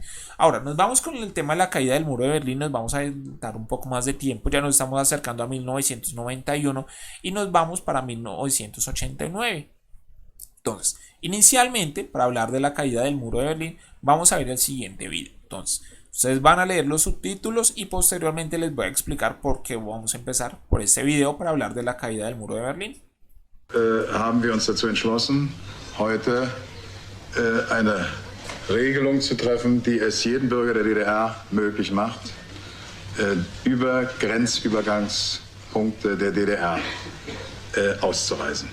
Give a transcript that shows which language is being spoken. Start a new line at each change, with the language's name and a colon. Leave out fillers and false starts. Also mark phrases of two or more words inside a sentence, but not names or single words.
Spanish: Ahora, nos vamos con el tema de la caída del muro de Berlín, nos vamos a dar un poco más de tiempo, ya nos estamos acercando a 1991 y nos vamos para 1989. Entonces, inicialmente, para hablar de la caída del muro de Berlín, vamos a ver el siguiente video. Entonces, ustedes van a leer los subtítulos y posteriormente les voy a explicar por qué vamos a empezar por este video para hablar de la caída del muro de Berlín.
German: Haben wir uns dazu entschlossen, heute eine Regelung zu treffen, die es jedem Bürger der DDR möglich macht, über Grenzübergangspunkte der DDR auszureisen.